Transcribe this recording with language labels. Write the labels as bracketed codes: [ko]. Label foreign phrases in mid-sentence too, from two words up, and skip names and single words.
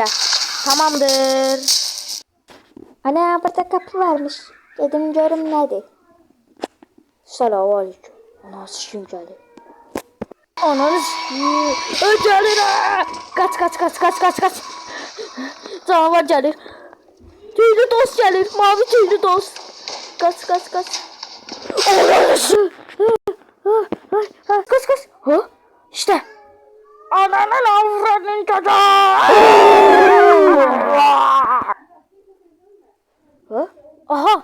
[tr] Tamamdır. Ana, burada kapı varmış. [az] Dedim görüm nədir? Selamun aleyküm. Anası kim gəldi? Ananız gəlir. Kaç. Canavar gəlir. Tüylü dost gəlir. Mavi tüylü dost. [tr] Kaç. Ananız. Kaç. Ha? İşte. Ananın avradının çocuğu. Aha.